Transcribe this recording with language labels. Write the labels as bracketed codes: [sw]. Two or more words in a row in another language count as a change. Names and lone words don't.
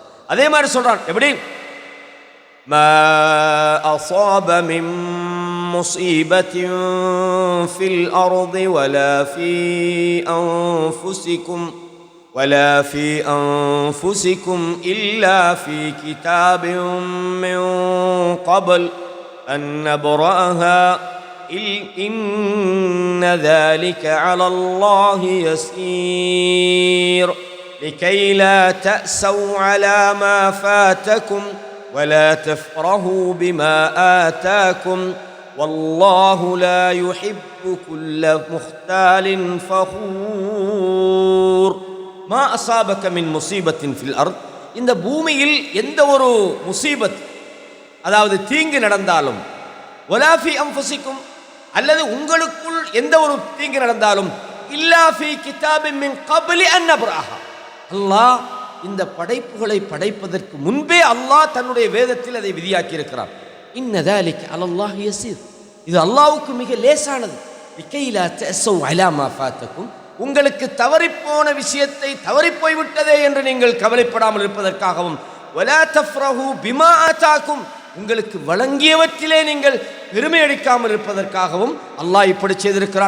[ta] அதே மாதிரி சொல்றான், எப்படி? [ar] ما أصاب من مصيبة في الأرض ولا في أنفسكم إلا في كتاب من قبل أن نبرأها إن ذلك على الله يسير لكي لا تأسوا على ما فاتكم ولا تفرحوا بما آتاكم والله لا يحب كل مختال فخور ما أصابك من مصيبة في الأرض. [ta] இந்த பூமியில் எந்த ஒரு முசீபத், அதாவது தீங்கு நடந்தாலும், [ar] ولا في أنفسكم, [ta] அல்லது உங்களுக்குள் எந்த ஒரு தீங்கு நடந்தாலும், [ar] إلا في كتاب من قبل أن نبرأها, [ta] அல்லாஹ் இந்த படைப்புகளை படைப்பதற்கு முன்பே அல்லாஹ் தன்னுடைய வேதத்தில் அதை விதியாக்கி இருக்கிறார். [ar] இன்ன ذلك على الله يسير, [ta] இது அல்லாஹ்வுக்கு மிக லேசானது. [ar] لكي لا تأسوا على ما فاتكم, [ta] உங்களுக்கு தவறிப்போன விஷயத்தை தவறிப்போய் விட்டதே என்று நீங்கள் கவலைப்படாமல் இருப்பதற்காகவும், [ar] ولا تفرحوا بما آتاكم, [ta] உங்களுக்கு வழங்கியவற்றிலே நீங்கள் பெருமை அடிக்காமல் இருப்பதற்காகவும் அல்லாஹ் இப்படி செய்திருக்கிறான்.